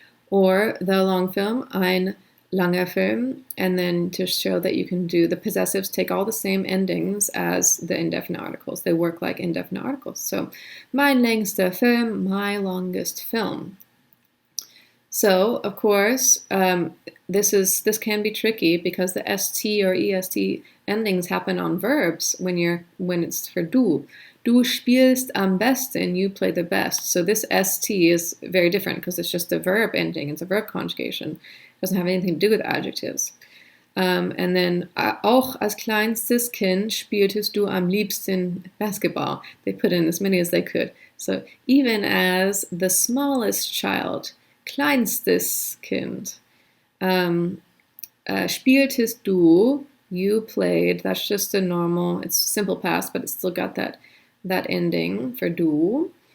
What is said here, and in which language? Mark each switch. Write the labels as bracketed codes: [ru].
[en] Or the long film, [de] ein langer Film. [en] And then to show that you can do the possessives, take all the same endings as the indefinite articles. They work like indefinite articles. So, [de] mein längster Film, [en] my longest film. So, of course, this can be tricky because the st or est endings happen on verbs when it's for du. [de] Du spielst am besten, [en] you play the best. So this st is very different because it's just a verb ending. It's a verb conjugation. It doesn't have anything to do with adjectives. And then [de] auch als kleinstes Kind spieltest du am liebsten basketball. [en] They put in as many as they could. So even as the smallest child, [de] kleinstes Kind, spieltest du, [en] you played. That's just a normal, it's simple past, but it's still got that ending for du.